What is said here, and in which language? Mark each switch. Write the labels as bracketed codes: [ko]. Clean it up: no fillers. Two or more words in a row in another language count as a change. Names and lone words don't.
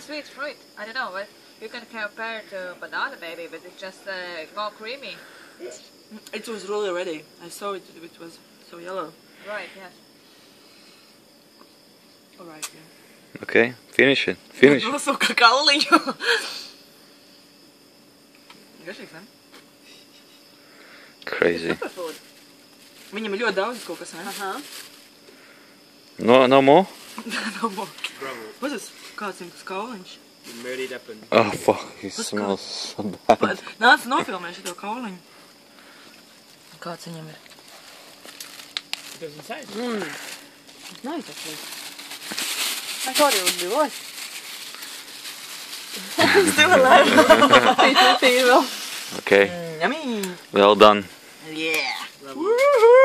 [en] sweet. sweet fruit. I don't know, but you can compare it to banana maybe, but it's just more creamy. It was really ready. I saw it. It was so yellow. Right, yes. Alright, yeah. Okay, finish it. Finish it. [lv] Nu, suka kauliņu. Garšīgs, ne? [en] Crazy. Superfood. [lv] Viņam ir ļoti daudz kaut kas, ne? Uh-huh. [en] No more? No more. Bravo. What's this? [lv] Kāds viņam tas kauliņš? [en] You made it happen. Oh fuck, it smells so bad. [lv] Nāc, nofilmē šito kauliņu. Kāds viņam ir? [en] It was inside. It's nice actually. I thought it would be worse. Still alive. It will. Okay, Yummy. well done. Yeah. Bravo. Woo.